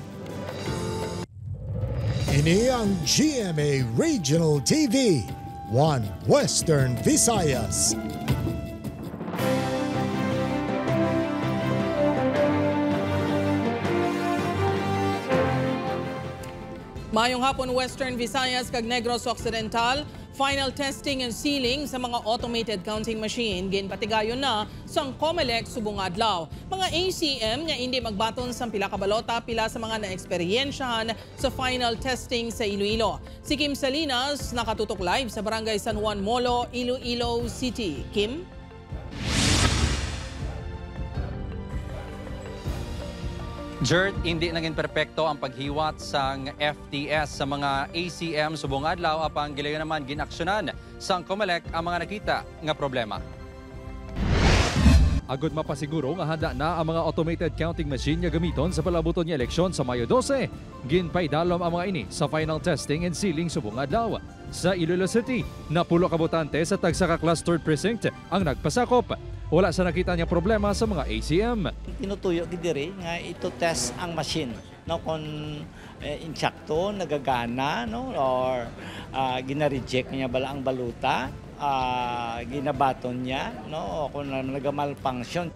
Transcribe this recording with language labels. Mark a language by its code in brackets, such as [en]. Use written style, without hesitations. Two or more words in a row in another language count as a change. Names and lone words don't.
[hil] Ini ang GMA Regional TV, 1 Western Visayas. Mayong hapon Western Visayas kag Negros Occidental, [en] final testing and sealing [hil] sa mga [en] automated counting machine [hil] ginpatigayon na sang COMELEC subong adlaw. Mga ACM nga hindi magbaton sa pila ka balota pila sa mga naeksperyensyahan sa final testing sa Iloilo. Si Kim Salinas nakatutok live sa Barangay San Juan Molo, Iloilo City. Kim? Jert, [tl] hindi naging perpekto [hil] ang paghiwat sang FTS sa mga ACM subong adlaw apang gilayon naman ginaksyonan sang COMELEC ang mga nakita nga problema. Agod mapasiguro nga handa na ang mga [en] automated counting machine [hil] nga gamiton sa palabuton nga eleksyon sa Mayo 12. Ginpaidalom ang mga ini sa [en] final testing and sealing [hil] subong adlaw. Sa Iloilo City, napulo ka botante sa tagsa ka [en] clustered precinct [hil] ang nagpasakop. Wala sa nakita niya problema sa mga ACM. Tinutuyo gidiri nga ito test ang machine no kung insakto nagagana no or gina-reject niya bala ang baluta, ginabaton niya no o kung nagamalfunction.